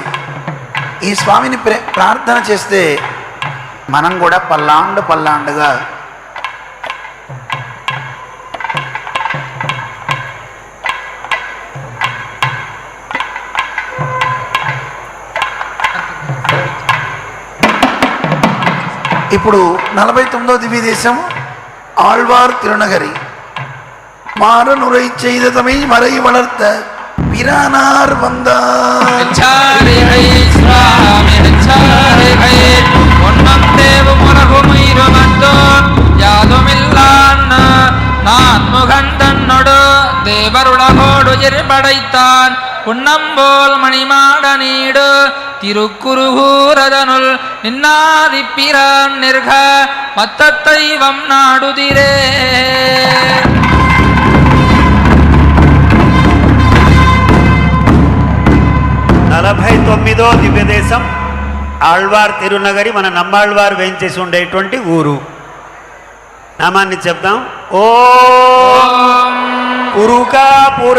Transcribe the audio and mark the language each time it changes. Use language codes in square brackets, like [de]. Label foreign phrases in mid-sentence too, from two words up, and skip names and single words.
[te] ఈ స్వామిని ప్రార్థన చేస్తే మనం కూడా పల్లాండు పల్లాండుగా ఇప్పుడు 49వ దివ్య దేశం ఆళ్వార్ తిరునగరి. [ta] மாறனுரை செய்த தமிழ் மறை வளர்த்த பிரானார் வந்தார். எச்சாரிகை சுவாமி எச்சாரிகை ஒன்னம் தேவும் உலகுமயிரு மத்தோன் யாதுமில்லான் நான் முகந்தன்னொடு தேவருலகோடு படைத்தான் புன்னம்போல் மணிமாட நீடு திருக்குருகூரதனுள் நின்னாதிப்பிரான் நிற்க மத்தத்தைவம் நாடுதிரே. [te] 49వ దివ్యదేశం ఆళ్వార్ తిరునగరి. మన నమ్మాళ్వారు వేయించేసి ఉండేటువంటి ఊరు. నామాన్ని చెప్దాం. ఓం ఉరుకాపుర